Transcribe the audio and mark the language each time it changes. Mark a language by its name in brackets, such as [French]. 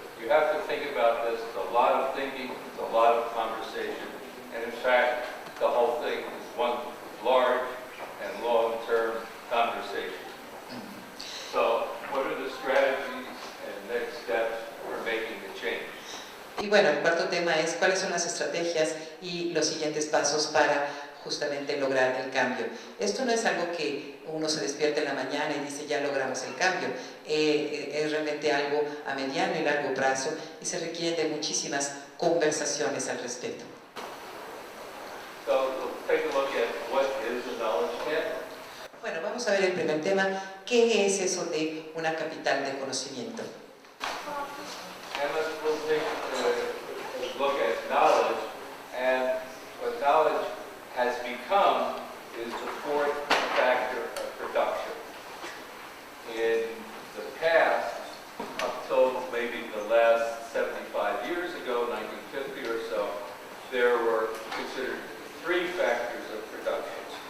[English] You have to think about this. It's a lot of thinking, it's a lot of conversation, and in fact, the whole thing is one large and long-term conversation. So, what are the strategies and next steps for making the change? [Spanish] Y bueno, el cuarto tema es cuáles son las estrategias y los siguientes pasos para justamente lograr el cambio. Esto no es algo que uno se despierta en la mañana y dice ya logramos el cambio. Es realmente algo a mediano y largo plazo y se requieren de muchísimas conversaciones al respecto. [English] So, let's take a look at what is a knowledge capital. [Spanish] Bueno, vamos a ver el primer tema. ¿Qué es eso de una capital de conocimiento? [English] And we'll take a look at knowledge, and what knowledge has become is the fourth factor of production. In the past, up till maybe the last 75 years ago, 1950 or so, there were considered three factors of production.